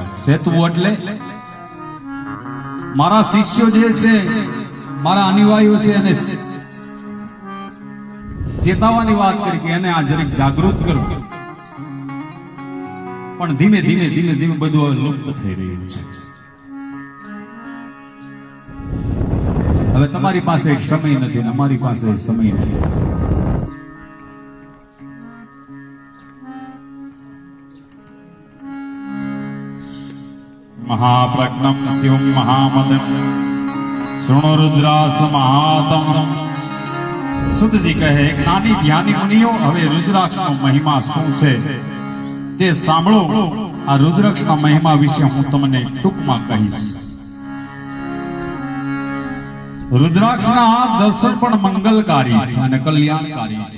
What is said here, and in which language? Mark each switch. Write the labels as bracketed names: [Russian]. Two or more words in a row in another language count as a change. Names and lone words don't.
[Gujarati] સેતવું એટલે મારા શિષ્યો જે છે, મારા અનુયાયીઓ છે, એને ચેતાવાની વાત કરી કે એને આ જરીક જાગૃત કરો. પણ ધીમે ધીમે ધીમે ધીમે બધું હવે લુપ્ત થઈ રહ્યું છે. હવે તમારી પાસે સમય નથી ને અમારી પાસે સમય નથી. [Sanskrit] महाप्रज्ञम शिवम महामदम शृणु रुद्रास महातम. [Gujarati] સુતજી કહે, જ્ઞાની ધ્યાની મુનિઓ, હવે રુદ્રાક્ષનો મહિમા શું છે તે સાંભળો. આ રુદ્રાક્ષના મહિમા વિશે હું તમને ટૂંકમાં કહીશ. રુદ્રાક્ષના દર્શન પણ મંગલકારી છે અને કલ્યાણકારી છે.